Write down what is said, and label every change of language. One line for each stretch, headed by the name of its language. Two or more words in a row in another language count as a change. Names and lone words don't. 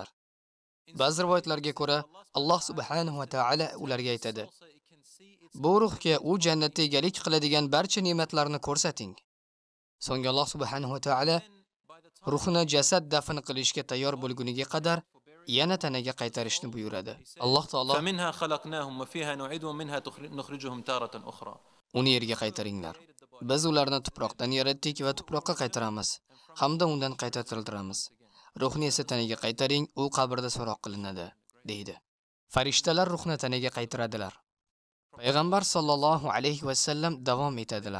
Uzbek: Ba'zi rivoyatlarga ko'ra, Alloh
Arabic: سبحانه وتعالى
Uzbek: ularga aytadi: "Bu ruhga u jannatda egalik qiladigan barcha ne'matlarni ko'rsating." So'ngra Alloh
Arabic: سبحانه وتعالى
Uzbek: ruhini jasad dafn qilishga tayyor bo'lguniga qadar yana tanaga qaytarishni buyuradi. Alloh taolo
Arabic: منها خلقناهم وفيها نعيدهم منها نخرجهم تارة أخرى.
Uzbek: uni yerga qaytaringlar. Biz ularni tuproqdan yaratdik va tuproqqa qaytaramiz, hamda undan qayta tiriltiramiz. Ruhni esa tanaga qaytaring, u qabrda so'roq qilinadi, deydi. Farishtalar ruhni tanaga qaytaradilar. Payg'ambar
Arabic: صلى الله عليه وسلم
Uzbek: davom etadilar.